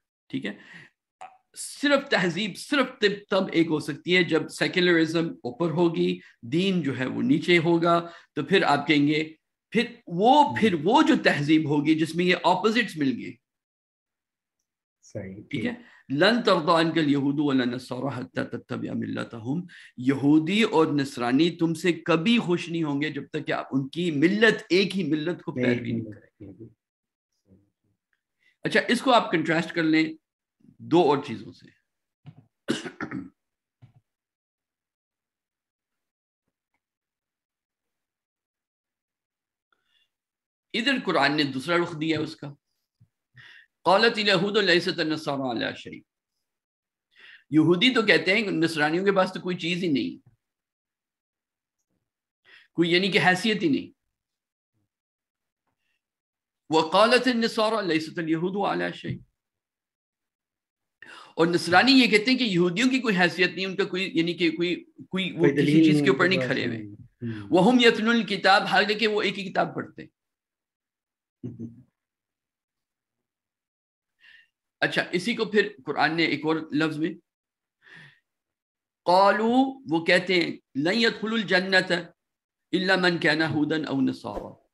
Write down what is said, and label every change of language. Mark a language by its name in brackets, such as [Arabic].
[Urdu] ٹھیک ہے, صرف تہذیب صرف تب ایک ہو سکتی ہے جب سیکولرزم اوپر ہوگی, دین جو ہے وہ نیچے ہوگا. تو پھر آپ کہیں گے پھر وہ جو تہذیب ہوگی جس میں یہ اپوزٹس مل گئے. ٹھیک ہے, [Arabic] لن ترضى عنك اليهود ولا النصارى حتى تتبع ملتهم. [Urdu] یہودی اور نصرانی تم سے کبھی خوش نہیں ہوں گے جب تک کہ آپ ان کی ملت, ایک ہی ملت کو پیروی نہیں کریں. اچھا اس کو آپ کنٹراسٹ کر لیں 2 اور چیزوں سے. ادھر قرآن نے دوسرا رخ دیا اس کا, [Arabic] قالت اليهود ليست النصارى على شيء. [Urdu] یہودی تو کہتے ہیں نصرانیوں کے پاس تو کوئی چیز ہی نہیں, کوئی یعنی کہ حیثیت ہی نہیں. [Arabic] وقالت النصارى ليست اليهود على شيء. [Urdu] اور نصرانی یہ کہتے ہیں کہ یہودیوں کی کوئی حیثیت نہیں, ان کا کوئی یعنی کہ کوئی وہ کسی چیز کے اوپر نہیں کھڑے ہوئے. [Arabic] وهم يتلون الكتاب, [Urdu] حالانکہ وہ ایک ہی کتاب پڑھتے ہیں. اچھا اسی کو پھر قرآن نے ایک اور لفظ میں قالوا, وہ کہتے ہیں [Arabic] لن يدخلوا الجنة الا من كان هودا او نصارى.